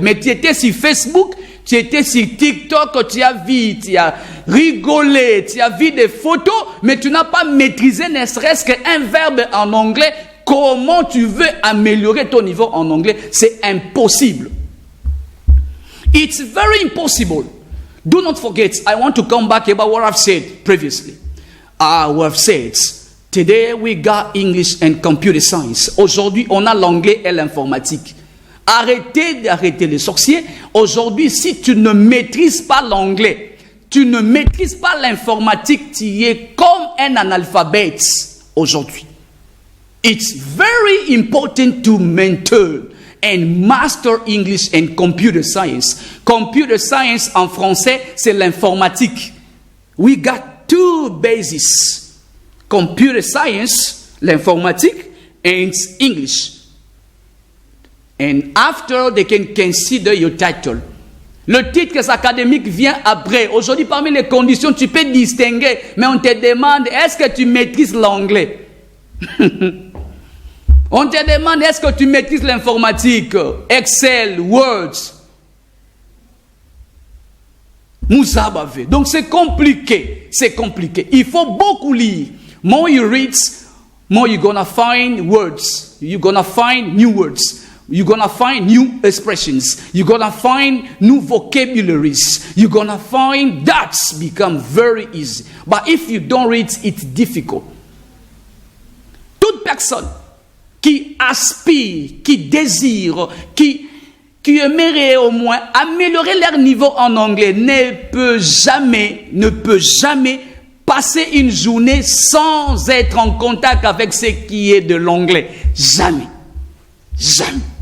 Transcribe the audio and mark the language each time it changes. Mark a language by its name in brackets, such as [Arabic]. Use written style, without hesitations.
[French] Mais tu étais sur Facebook, tu étais sur TikTok, tu as rigolé, tu as vu des photos, mais tu n'as pas maîtrisé ne serait-ce qu'un verbe en anglais. Comment tu veux améliorer ton niveau en anglais? C'est impossible. [English] It's very impossible. Do not forget, I want to come back about what I've said previously. We have said, today we got English and computer science. [French] Aujourd'hui, on a l'anglais et l'informatique. Arrêtez d'arrêter les sorciers. Aujourd'hui, si tu ne maîtrises pas l'anglais, tu ne maîtrises pas l'informatique, tu es comme un analphabète aujourd'hui. [English] It's very important to maintain and master English and computer science. [French] Computer science en français, c'est l'informatique. [English] We got two bases. Computer science, l'informatique, and English. And after they can consider your title. [French] Le titre académique vient après. Aujourd'hui, parmi les conditions, tu peux distinguer, mais on te demande, est-ce que tu maîtrises l'anglais? On te demande, est-ce que tu maîtrises l'informatique, Excel, Word? Moussabave. Donc c'est compliqué. C'est compliqué. Il faut beaucoup lire. [English] More you read, more you're gonna find words. You're gonna find new words. You're gonna find new expressions. You're gonna find new vocabularies. You're gonna find that become very easy. But if you don't read, it's difficult. [French] Toute personne qui aspire, qui désire, qui aimerait au moins améliorer leur niveau en anglais ne peut jamais passer une journée sans être en contact avec ce qui est de l'anglais. Jamais. Jamais.